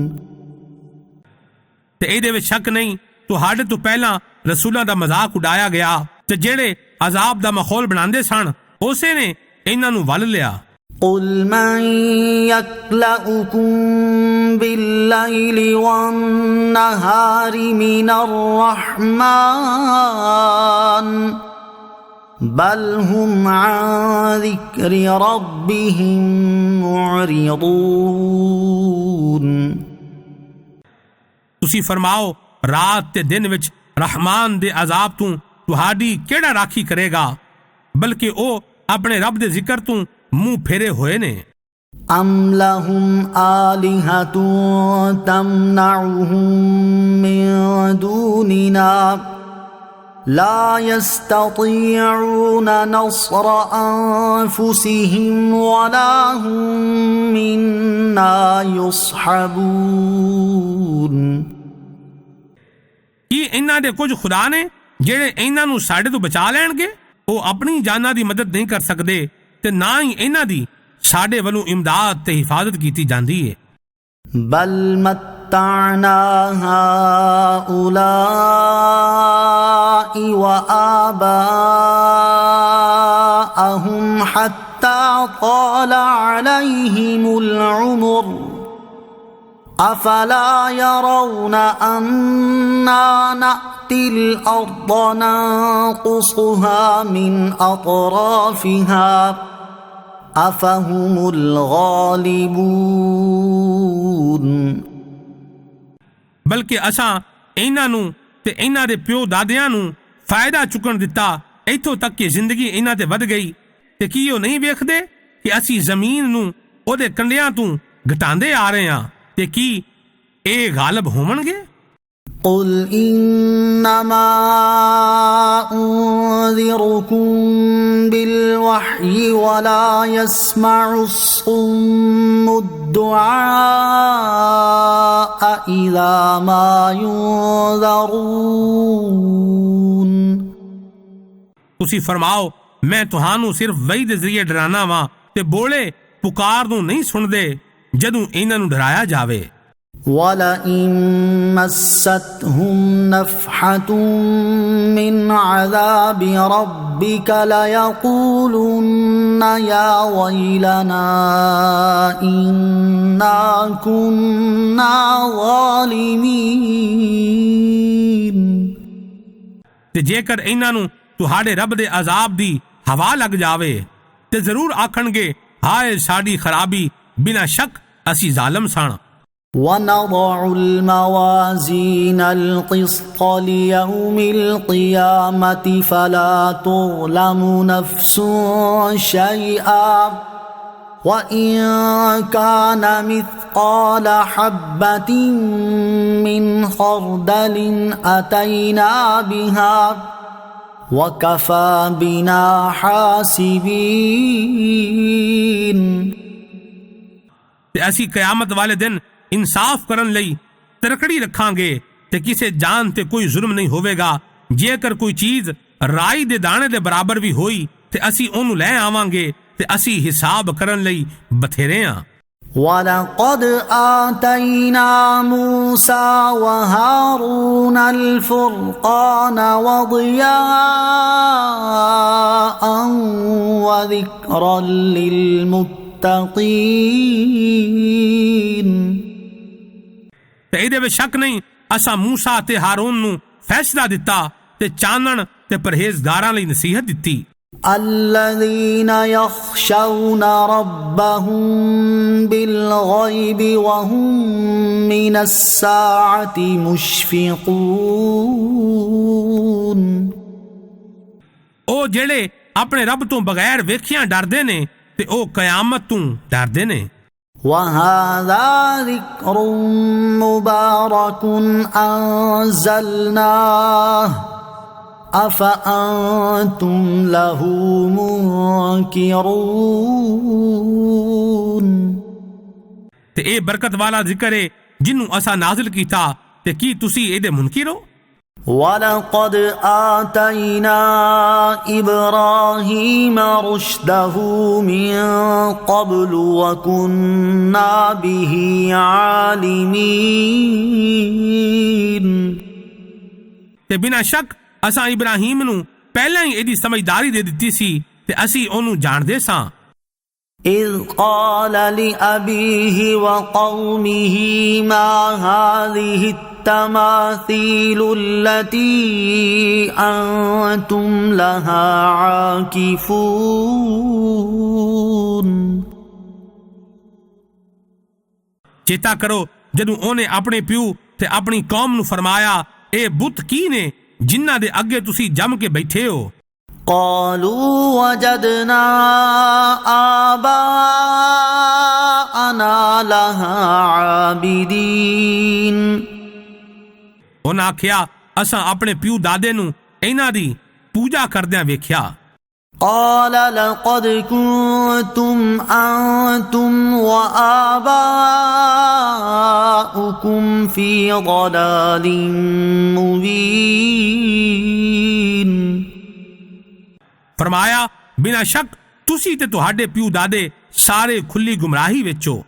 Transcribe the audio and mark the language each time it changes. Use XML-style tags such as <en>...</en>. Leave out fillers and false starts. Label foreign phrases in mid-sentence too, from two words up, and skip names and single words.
<pa>ਤੇ ਇਹਦੇ ਵਿੱਚ ਸ਼ੱਕ ਨਹੀਂ ਤੁਹਾਡੇ ਤੋਂ ਪਹਿਲਾਂ ਰਸੂਲਾਂ ਦਾ ਮਜ਼ਾਕ ਉਡਾਇਆ ਗਿਆ ਤੇ ਜਿਹੜੇ ਅਜ਼ਾਬ ਦਾ ਮਾਹੌਲ ਬਣਾਉਂਦੇ ਸਨ ਉਸੇ ਨੇ ਇਹਨਾਂ ਨੂੰ ਵੱਲ ਲਿਆ</pa> <ar>قل من يكلؤكم بالليل والنهار من الرحمن بل هم عن ذكر ربهم معرضون</ar> <pa>ਤੁਸੀਂ ਫਰਮਾਓ ਰਾਤ ਤੇ ਦਿਨ ਵਿੱਚ ਰਹਿਮਾਨ ਦੇ ਅਜ਼ਾਬ ਤੋਂ ਤੁਹਾਡੀ ਕਿਹੜਾ ਰਾਖੀ ਕਰੇਗਾ ਬਲਕਿ ਉਹ ਆਪਣੇ ਰੱਬ ਦੇ ਜ਼ਿਕਰ ਤੋਂ ਮੂੰਹ ਫੇਰੇ ਹੋਏ ਨੇ</pa> <ar>أم لهم آلهة تمنعهم من دوننا لا يستطيعون نصر أنفسهم ولا هم منا يصحبون</ar> <pa>ਕੀ ਇਹਨਾਂ ਦੇ ਕੁਝ ਖੁਦਾ ਨੇ ਜਿਹੜੇ ਇਹਨਾਂ ਨੂੰ ਸਾਡੇ ਤੋਂ ਬਚਾ ਲੈਣਗੇ ਉਹ ਆਪਣੀ ਜਾਨਾਂ ਦੀ ਮਦਦ ਨਹੀਂ ਕਰ ਸਕਦੇ ਤੇ ਨਾ ਹੀ ਇਹਨਾਂ ਦੀ ਸਾਡੇ ਵੱਲੋਂ ਇਮਦਾਦ ਤੇ ਹਿਫਾਜ਼ਤ ਕੀਤੀ ਜਾਂਦੀ ਹੈ</pa> <ar>بل متعنا هؤلاء وآباءهم حتى طال عليهم العمر أفلا يرون أنا نأتي الأرض ننقصها من أطرافها أفهم الغالبون</ar> <pa>ਬਲਕਿ ਅਸਾਂ ਇਹਨਾਂ ਨੂੰ ਤੇ ਇਹਨਾਂ ਦੇ ਪਿਓ ਦਾਦਿਆਂ ਨੂੰ ਫਾਇਦਾ ਚੁੱਕਣ ਦਿੱਤਾ ਇੱਥੋਂ ਤੱਕ ਕਿ ਜ਼ਿੰਦਗੀ ਇਹਨਾਂ ਤੇ ਵੱਧ ਗਈ ਤੇ ਕੀ ਉਹ ਨਹੀਂ ਵੇਖਦੇ ਕਿ ਅਸੀਂ ਜ਼ਮੀਨ ਨੂੰ ਉਹਦੇ ਕੰਢਿਆਂ ਤੋਂ ਘਟਾਉਂਦੇ ਆ ਰਹੇ ਹਾਂ ਤੇ ਕੀ ਇਹ ਗਾਲਬ ਹੋਣਗੇ</pa> <ar>قل إنما أنذركم بالوحي ولا يسمع الصم الدعاء إذا ما ينذرون</ar> <pa>ਤੁਸੀਂ ਫਰਮਾਓ ਮੈਂ ਤੁਹਾਨੂੰ ਸਿਰਫ ਵਹੀ ਦੇ ਜ਼ਰੀਏ ਡਰਾਨਾ ਵਾਂ ਤੇ ਬੋਲੇ ਪੁਕਾਰ ਨੂੰ ਨਹੀਂ ਸੁਣਦੇ ਜਦੋਂ ਇਹਨਾਂ ਨੂੰ ਡਰਾਇਆ ਜਾਵੇ</pa> <ar>ولئن مستهم نفحة من عذاب ربك ليقولن يا ويلنا إنا كنا ظالمين</ar> <pa>ਤੇ ਜੇਕਰ ਇਹਨਾਂ ਨੂੰ ਤੁਹਾਡੇ ਰੱਬ ਦੇ ਅਜ਼ਾਬ ਦੀ ਹਵਾ ਲੱਗ ਜਾਵੇ ਤੇ ਜ਼ਰੂਰ ਆਖਣਗੇ ਹਾਏ ਸਾਡੀ ਖਰਾਬੀ ਬਿਨਾਂ ਸ਼ੱਕ ਅਸੀਂ ਜ਼ਾਲਮ ਸਾਂ</pa> <ar>ونضع الموازين القسط ليوم القيامة فلا تظلم نفس شيئا وإن كان مثقال حبة من خردل أتينا بها وكفى بنا حاسبين</ar> <pa>ਤੇ ਅਸੀਂ ਕਿਆਮਤ ਵਾਲੇ ਦਿਨ ਇਨਸਾਫ਼ ਕਰਨ ਲਈ ਤਰਕੜੀ ਰੱਖਾਂਗੇ ਤੇ ਕਿਸੇ ਜਾਨ ਤੇ ਕੋਈ ਜ਼ੁਲਮ ਨਹੀਂ ਹੋਵੇਗਾ ਜੇਕਰ ਕੋਈ ਚੀਜ਼ ਰਾਈ ਦੇ ਦਾਣੇ ਦੇ ਬਰਾਬਰ ਵੀ ਹੋਈ ਤੇ ਅਸੀਂ ਓਹਨੂੰ ਲੈ ਆਵਾਂਗੇ ਤੇ ਅਸੀਂ ਹਿਸਾਬ ਕਰਨ ਲਈ ਬਥੇਰੇ ਹਾਂ</pa> <ar>وَلَقَدْ آتَيْنَا مُوسَى وَهَارُونَ الْفُرْقَانَ وَضِيَاءً وَذِكْرًا لِلْمُتَّقِينَ</ar> <pa>ਤੇ ਇਹਦੇ ਵਿੱਚ ਸ਼ੱਕ ਨਹੀਂ ਅਸਾਂ ਮੂਸਾ ਤੇ ਹਾਰੂਨ ਨੂੰ ਫੈਸਲਾ ਦਿੱਤਾ ਤੇ ਚਾਨਣ ਤੇ ਪਰਹੇਜ਼ਗਾਰਾਂ ਲਈ ਨਸੀਹਤ ਦਿੱਤੀ</pa> <ar>الذين يخشون ربهم بالغيب وهم من الساعة مشفقون</ar> <pa>ਉਹ ਜਿਹੜੇ ਆਪਣੇ ਰੱਬ ਤੋਂ ਬਗੈਰ ਵੇਖਿਆਂ ਡਰਦੇ ਨੇ ਤੇ ਉਹ ਕਿਆਮਤ ਤੋਂ ਡਰਦੇ ਨੇ</pa> <ar>وهذا ذكر مبارك أنزلناه أفأنتم له منكرون</ar> <pa>ਤੇ ਇਹ ਬਰਕਤ ਵਾਲਾ ਜ਼ਿਕਰ ਹੈ ਜਿਹਨੂੰ ਅਸਾਂ ਨਾਜ਼ਿਲ ਕੀਤਾ ਤੇ ਕੀ ਤੁਸੀਂ ਇਹਦੇ ਮੁਨਕਿਰ ਹੋ</pa> <ar>ولقد آتينا إبراهيم رشده من قبل وكنا به عالمين</ar> <pa>ਤੇ ਬਿਨਾਂ ਸ਼ੱਕ ਅਸਾਂ ਇਬਰਾਹੀਮ ਨੂੰ ਪਹਿਲਾਂ ਹੀ ਇਹਦੀ ਸਮਝਦਾਰੀ ਦੇ ਦਿੱਤੀ ਸੀ ਤੇ ਅਸੀਂ ਉਹਨੂੰ ਜਾਣਦੇ ਸਾਂ</pa> <ar>إذ قال لأبيه وقومه ما هذه التماثيل التي أنتم لها عاكفون</ar> <pa>ਚੇਤਾ ਕਰੋ ਜਦੋਂ ਉਹਨੇ ਆਪਣੇ ਪਿਓ ਤੇ ਆਪਣੀ ਕੌਮ ਨੂੰ ਫਰਮਾਇਆ ਇਹ ਬੁੱਤ ਕੀ ਨੇ ਜਿਨ੍ਹਾਂ ਦੇ ਅੱਗੇ ਤੁਸੀਂ ਜੰਮ ਕੇ ਬੈਠੇ ਹੋ</pa> <ar>قالوا وجدنا آباءنا لها عابدين</ar> <pa>ਉਹਨਾਂ ਆਖਿਆ ਅਸਾਂ ਆਪਣੇ ਪਿਓ ਦਾਦੇ ਨੂੰ ਇਹਨਾਂ ਦੀ ਪੂਜਾ ਕਰਦਿਆਂ ਵੇਖਿਆ</pa> <ar>قال لقد كنتم أنتم وآباؤكم في ضلال مبين</ar> <pa>ਫਰਮਾਇਆ ਬਿਨਾਂ ਸ਼ੱਕ ਤੁਸੀਂ ਤੇ ਤੁਹਾਡੇ ਪਿਓ ਦਾਦੇ ਸਾਰੇ ਖੁੱਲੀ ਗੁੰਮਰਾਹੀ ਵਿੱਚ ਹੋ</pa>